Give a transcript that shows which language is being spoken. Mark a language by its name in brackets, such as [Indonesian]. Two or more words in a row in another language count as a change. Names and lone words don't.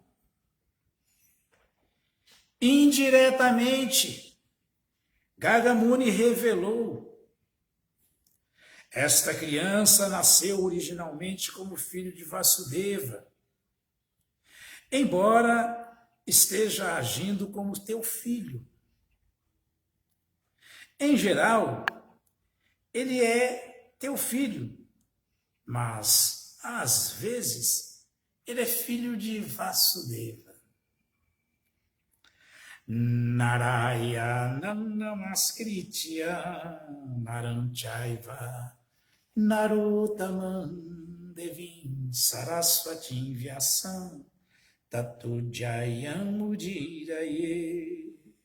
[Portuguese] Indiretamente, Gagamuni revelou: esta criança nasceu originalmente como filho de Vasudeva, embora esteja agindo como teu filho. Em geral, ele é teu filho, mas, às vezes, ele é filho de Vasudeva. [Sanskrit] नारायण नमस्कृत्य नरञ्चैव नरोत्तमम् देवीम् सरस्वतीम् व्यासम् ततो जयम् उदीरये